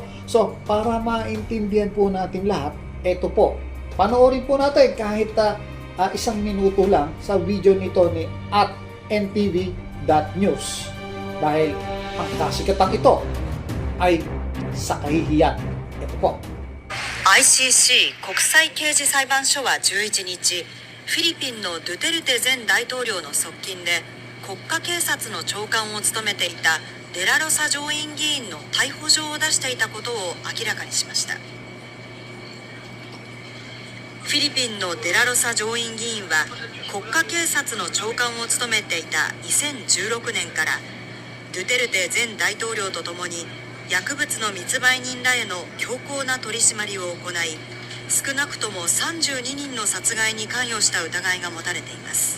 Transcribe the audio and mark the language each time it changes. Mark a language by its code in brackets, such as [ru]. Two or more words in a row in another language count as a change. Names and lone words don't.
[tl] So, para maintindihan po natin lahat, ito po. Panoorin po natin kahit isang minuto lang sa video nito ni @ntv.news. Dahil ang kasikatan ito ay sa kahihiyan. Ito po. [ja] ICC 国際刑事裁判所は11日、フィリピンのドゥテルテ前大統領の側近で国家警察の長官を務めていたデラロサ上院議員の逮捕状を出していたことを明らかにしました。フィリピンのデラロサ上院議員は国家警察の長官を務めていた2016年からドゥテルテ前大統領とともに薬物の密売人らへの強硬な取り締まりを行い、少なくとも32人の殺害に関与した疑いが持たれています